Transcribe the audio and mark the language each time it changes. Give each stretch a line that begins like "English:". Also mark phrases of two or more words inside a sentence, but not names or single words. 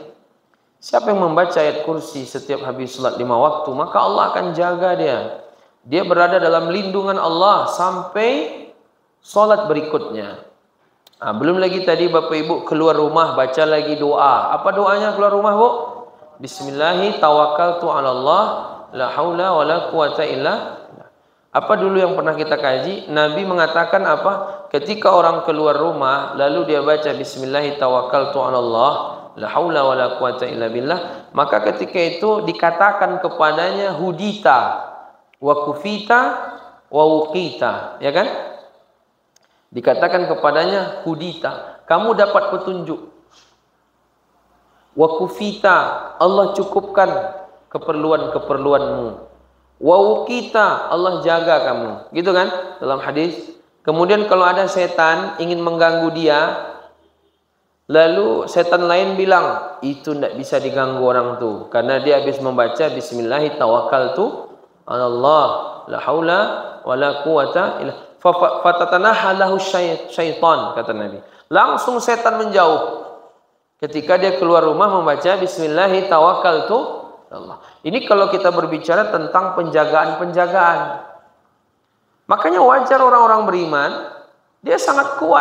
Indonesian: Siapa yang membaca ayat kursi setiap habis salat 5 waktu, maka Allah akan jaga dia. Dia berada dalam lindungan Allah sampai salat berikutnya. Belum lagi tadi Bapak Ibu keluar rumah baca lagi doa. Apa doanya keluar rumah, Bu?
Arabic: بسم الله توكلت على الله، لا حول ولا قوة إلا.
Indonesian: Apa dulu yang pernah kita kaji? Nabi mengatakan apa? Ketika orang keluar rumah lalu dia baca
Arabic: بسم الله توكلت على الله، لا حول ولا قوة إلا بالله,
Indonesian: maka ketika itu dikatakan kepadanya
Arabic: هديت وكفيت ووقيت,
Indonesian: ya kan? Dikatakan kepadanya hudita, kamu dapat petunjuk.
Arabic: وكفيت,
Indonesian: Allah cukupkan keperluan-keperluanmu.
Arabic: ووقيت,
Indonesian: Allah jaga kamu. Gitu kan dalam hadis. Kemudian kalau ada setan ingin mengganggu dia, lalu setan lain bilang, itu tidak bisa diganggu orang tuh, karena dia habis membaca
Arabic: بسم الله توكلت على الله، لا حول ولا قوة إلا. فتنحى له شيطان,
Indonesian: kata Nabi. Langsung setan menjauh ketika dia keluar rumah membaca
Arabic: بسم الله توكلت على الله.
Indonesian: Ini kalau kita berbicara tentang penjagaan-penjagaan. Makanya wajar orang-orang beriman, dia sangat kuat.